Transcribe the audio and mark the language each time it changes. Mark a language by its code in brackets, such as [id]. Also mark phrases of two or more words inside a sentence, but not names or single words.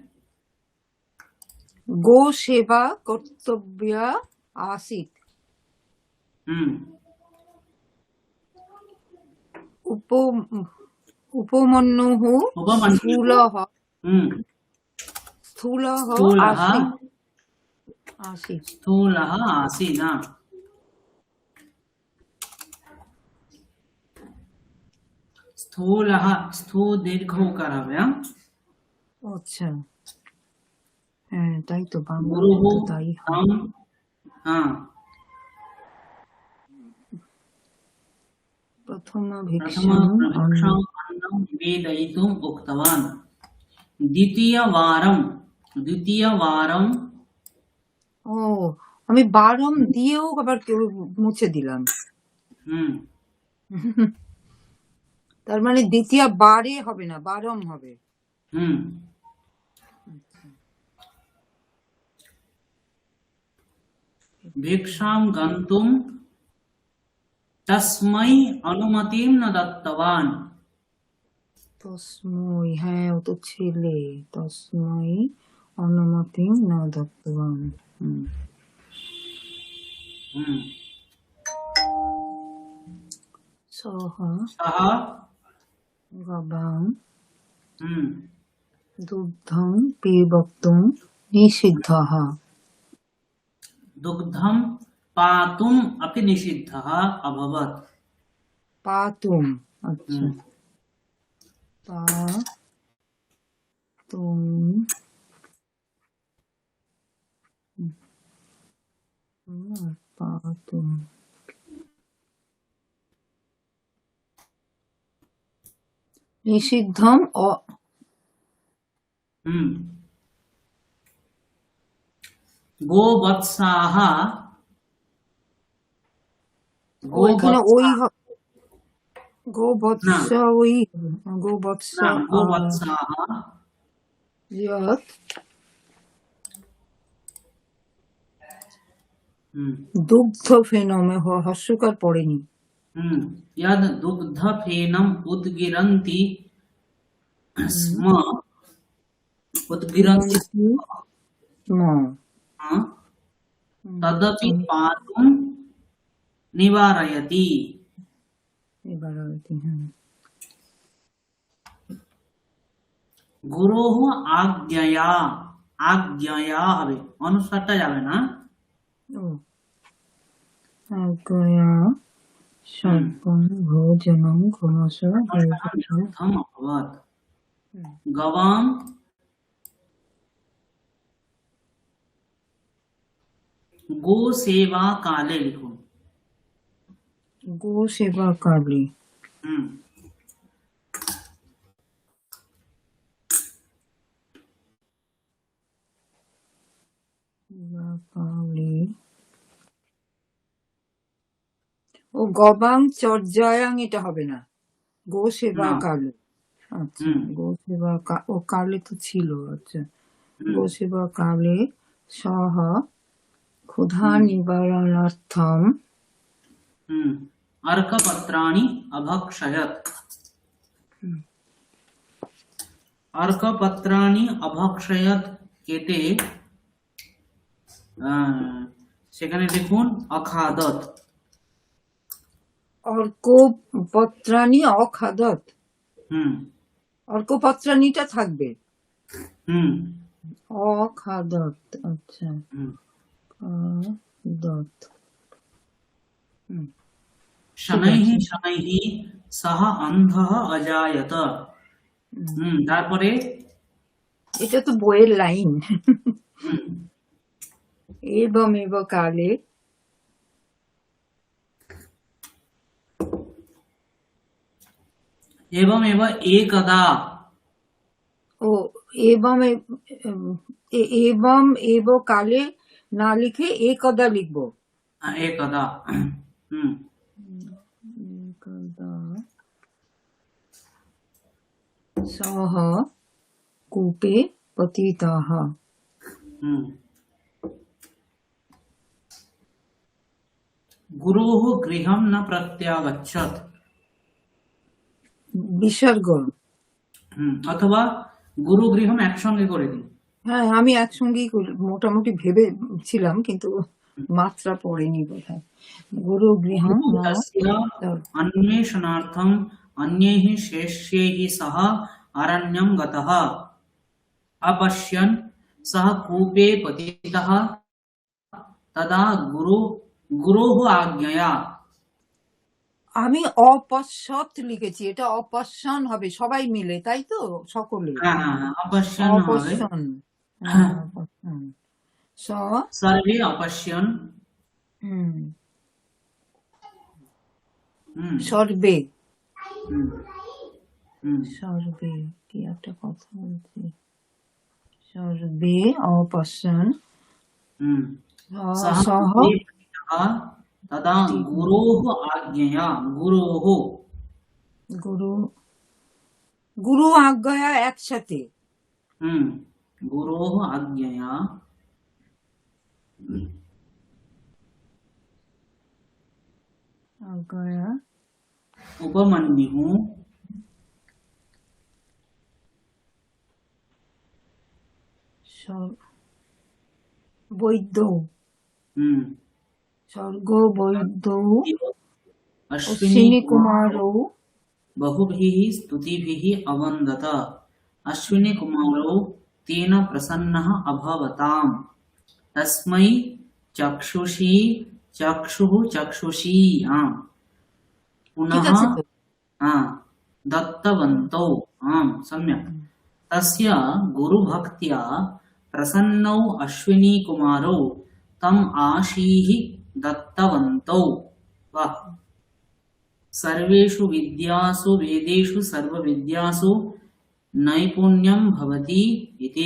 [sa] গো সেবা কর্তব্য আসিত উপমন্যুঃ স্থূলঃ স্থূলঃ স্থূলः आसीत् স্থূলः आसीत्। हाँ, [bn] স্থূলः স্থূ দীর্ঘ উকার হবে। হ্যাঁ, আচ্ছা, হ্যাঁ তাই তো, বাংলা [sa] গুরুঃ [bn] তো তাই হয়। [sa] तं हाँ প্রথম प्रथम ভিক্ষাং भिक्षां अन्नं निवेदयितुम् उक्तवान्। দ্বিতীয়বারম [bn] ও, আমি বারম দিয়েও আবার কেউ মুছে দিলাম। তার মানে দ্বিতীয় বারে হবে না, বারম হবে। [sa] भिक्षां गन्तुं तस्मै अनुमतिं न दत्तवान्। [bn] তসময়, হ্যাঁ ও তো ছেলে, [sa] তসময় অনুমতি না দত্তবান। সহ सः গবাং দুগ্ধং পিবক্তুং নিষিদ্ধः। दुग्धं पातुम् अपि निषिद्धः अभवत्। पातुम, अच्छा, पातुम पातुम নিষিদ্ধম गोवत्साः [bn] ওইখানে ওই গোবৎস, ওই গোবৎস [sa] गोवत्साः যৎ দুগ্ধ ফেনমে [bn] হস্যকার পড়েনি। [sa] यद् दुग्धफेनम् उद्गिरन्ति स्म उद्गिरन्ति तदपि पातुं निवारयति। गुरोः आज्ञया, आज्ञया [bn] হবে, অনুসারটা যাবে না। [sa] आज्ञया सर्वं भोजनं क्रमश निरुद्धम् अभवत्। गवां गो सेवा काले लिखुन। गो सेवा काले [bn] ও [sa] গবাং চর্যায়াং [bn] এটা হবে না, [sa] গো সেবা কালে। [bn] আচ্ছা, গো সেবা ও কালে তো ছিল। [sa] আচ্ছা, গো সেবা কালে সহ ক্ষুধা নিবারণার্থম अर्कपत्राणि अभक्षयत्। अर्कपत्राणि अभक्षयत् [bn] কেটে সেখানে দেখুন অখাদত। [sa] অর্কপত্রাণি অখাদত, [bn] অর্কপত্রাণিটা থাকবে, অখাদত। আচ্ছা, খাদত। [sa] शनैः शनैः সহ অন্ধः অজায়ত। [bn] তারপরে এটা তো বইয়ের লাইন। হুম, [sa] एवमेव काले एवमेव एकदा। [bn] ओ [sa] एवं एवं एव काले [bn] না লিখে একদা লিখব। [sa] एकदा। एकदा सः कूपे पतितः। गुरोः गृहं न प्रत्यागच्छत्। [bn] বিসর্গ। অথবা গুরু গৃহম একসঙ্গে করে দিই। হ্যাঁ, আমি একসঙ্গেই মোটামুটি ভেবেছিলাম, কিন্তু মাত্রা পড়েনি বোধহয়। গুরু গৃহম না [sa] तस्य अन्वेषणार्थम् अन्यैः शिष्यैः सह अरण्यं गतः। अपश्यन् सः कूपे पतितः तदा गुरोः आज्ञया। [bn] আমি অপশ্যৎ লিখেছি, এটা অপশ্যন হবে, সবাই মিলে, তাই তো? সকলে হ্যাঁ হ্যাঁ হ্যাঁ, अपश्यन् হবে। [sa] অপশ্যন। অপশ্যন স सर्वे अपश्यन्। সর্বে। হুম, [bn] সর্বে কি একটা কথা বলছি। [sa] সর্বে অপশ্যন सः সহ कूपे पतितः तदा गुरोः आज्ञया। गुरोः গুরু গুরু আজ্ঞা [bn] একসাথে। [sa] गुरोः आज्ञया আজ্ঞা उपमन्युः বৈদ্য। স্বর্গ বৈদ্য अश्विनी অশ্বিনী কুমার बहुभिः स्तुतिभिः अवन्दत। अश्विनी कुमारौ तेन प्रसन्नः अभवताम्। तस्मै चक्षुः चक्षुषी आम् [bn] ঠিক [sa] पुनः [bn] আছে তো? [sa] दत्तवन्तौ। आम्, सम्यक्। तस्य गुरुभक्त्या प्रसन्नौ अश्विनी कुमारौ तम् आशीः दत्तवन्तौ। वाह। सर्वेषु विद्यासु वेदेषु सर्वविद्यासु नैपुण्यं भवति इति।